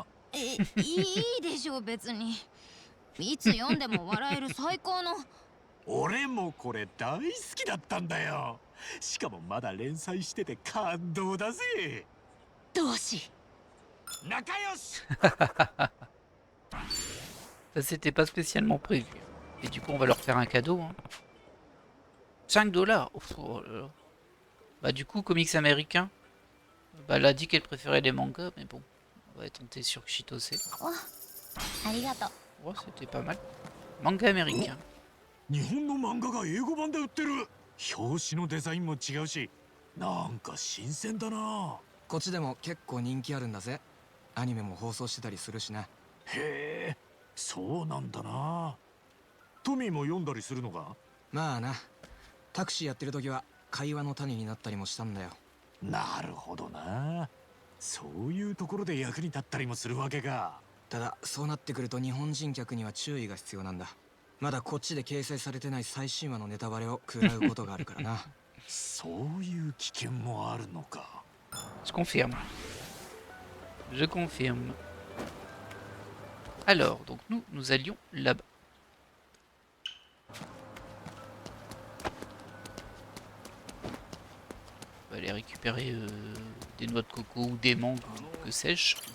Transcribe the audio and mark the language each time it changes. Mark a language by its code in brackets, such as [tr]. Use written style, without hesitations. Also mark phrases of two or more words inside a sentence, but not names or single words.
[ja] いいでしょう別に。いつ読んでも笑える最高の。俺もこれ大好きだったんだよ。しかもまだ連載してて感動だぜ。同志。仲良し。 [fr] Ça c'était pas spécialement prévu. Et du coup on va leur faire un cadeau. Hein. 5$. Oh là là. Bah du coup comics américain. Bah elle a dit qu'elle préférait les mangas, mais bon. On va tenter sur Chitose. Oh, arigato. Oh c'était pas mal. Manga américain. [ja] 日本の漫画が英語版で売ってる。 表紙のデザインも違うし、なんか新鮮だな。こっちでも結構人気あるんだぜ。アニメも放送してたりするしな。へえ、そうなんだな。トミーも読んだりするのか？まあな、タクシーやってる時は会話の種になったりもしたんだよ。なるほどな。そういうところで役に立ったりもするわけか。ただそうなってくると日本人客には注意が必要なんだ。まだこっちで掲載されてない最新話のネタバレを食らうことがあるからな。そういう危険もあるのか。 [fr] Je confirme. Je confirme. Alors, donc nous allions là-bas. On va aller récupérer des noix de coco ou des mangues, que sais-je.